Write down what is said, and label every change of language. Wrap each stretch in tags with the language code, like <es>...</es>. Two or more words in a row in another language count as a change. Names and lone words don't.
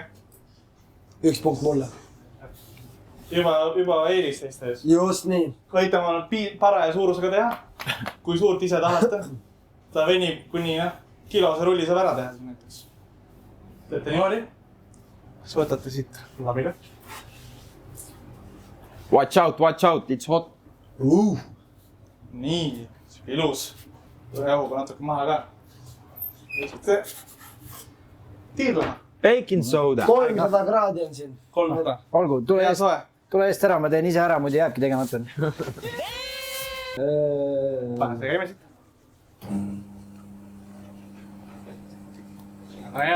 <et>1 punkt mulle. Juba eelis teistes. Just nii. Võite oma paraja suurusega teha. Kui suurt ise tahate. Ta venib kuni kilose rulli saab ära teha näiteks. Teete niimoodi. Siis võtate siit labiga.</et> <en>Watch out, it's hot.</en> <et>Nii, ilus. Jahuga natuke maha ka. Võite tiirlema.</et> <en>Baking soda.</en> <et>300 kraadi on siin. 300. Olgu, tule eest ära, ma teen ise ära, muidu jääbki tegemata. Pane see käime siit. Väga hea.</et>